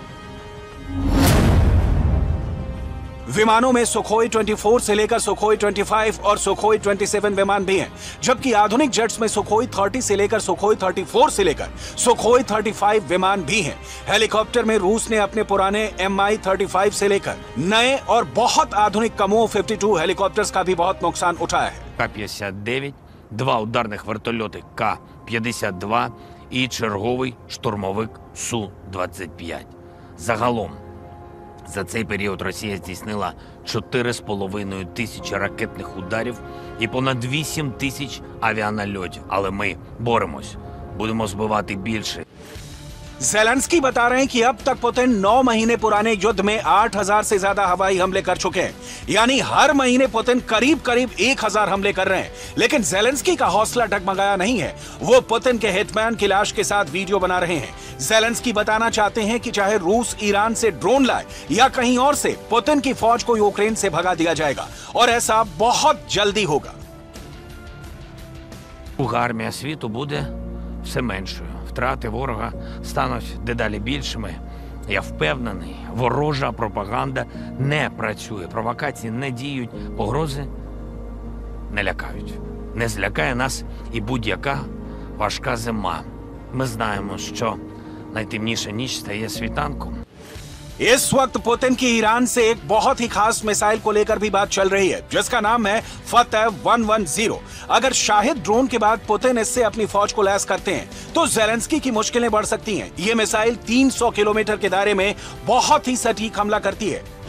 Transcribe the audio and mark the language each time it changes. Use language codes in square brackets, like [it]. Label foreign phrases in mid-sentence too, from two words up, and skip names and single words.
[hi] विमानों में सुखोई 24 से लेकर सुखोई 25 और सुखोई 27 विमान भी हैं, जबकि आधुनिक जेट्स में सुखोई 30 से लेकर सुखोई 34 से लेकर सुखोई 35 विमान भी हैं। हेलीकॉप्टर में रूस ने अपने पुराने Mi-35 से लेकर नए और बहुत आधुनिक कमो 52 हेलीकॉप्टर्स का भी बहुत नुकसान उठाया है। [uk] К-59, 2 ударних вертольоти К-52 і черговий штурмовик Су-25. Загалом за цей період Росія здійснила 4,5 тисячі ракетних ударів і понад 8 тисяч авіанальотів. Але ми боремось, будемо збивати більше. [hi] जेलेंस्की बता रहे हैं कि अब तक पुतिन 9 महीने पुराने युद्ध में 8000 से ज्यादा हवाई हमले कर चुके हैं, यानी हर महीने पुतिन करीब करीब 1000 हमले कर रहे हैं। लेकिन जेलेंस्की का हौसला डगमगाया नहीं है, वो पुतिन के हिटमैन की लाश के साथ वीडियो बना रहे हैं। जेलेंस्की बताना चाहते हैं कि चाहे रूस ईरान से ड्रोन लाए या कहीं और से, पुतिन की फौज को यूक्रेन से भगा दिया जाएगा और ऐसा बहुत जल्दी होगा। [uk] Армія світу буде все меншою. Втрати ворога стануть дедалі більшими. Я впевнений, ворожа пропаганда не працює, провокації не діють, погрози не лякають. Не злякає нас і будь-яка важка зима. Ми знаємо, що найтемніша ніч стає світанком. [hi] इस वक्त पुतिन की ईरान से एक बहुत ही खास मिसाइल को लेकर भी बात चल रही है, जिसका नाम है फतेह 110। अगर शाहिद ड्रोन के बाद पुतिन इससे अपनी फौज को लैस करते हैं तो जेलेंस्की की मुश्किलें बढ़ सकती हैं। ये मिसाइल 300 किलोमीटर के दायरे में बहुत ही सटीक हमला करती है।